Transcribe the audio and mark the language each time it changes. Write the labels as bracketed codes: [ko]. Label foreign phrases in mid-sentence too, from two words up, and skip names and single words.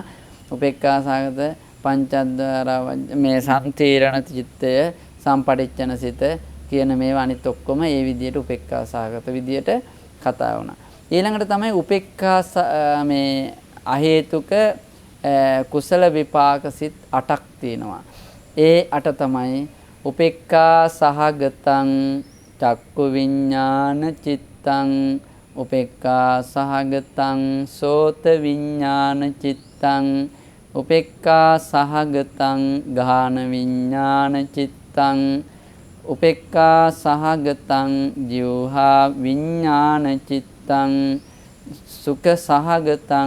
[pi] උපේක්ඛා සහගත පංචද්වාර [si] මේ සම්තීරණ චිත්තය සම්පටිච්ඡන සිත කියන මේවා අනිත් ඔක්කොම ඒ විදිහට [pi] උපේක්ඛා සහගත [si] විදිහට කතා වුණා. ඊළඟට තමයි උපේක්ඛා මේ අහේතුක කුසල විපාක සිත් 8ක් තියෙනවා. ඒ 8 තමයි [pi] උපේක්ඛා සහගතං චක්කු විඤ්ඤාණ චිත්තං උපේක්ඛා සහගතං සෝත විඤ්ඤාණ චිත්තං උපේක්ඛා සහගතං ඝාන විඤ්ඤාණ චිත්තං උපේක්ඛා සහගතං ජීවහා විඥාන චිත්තං සුඛ සහගතං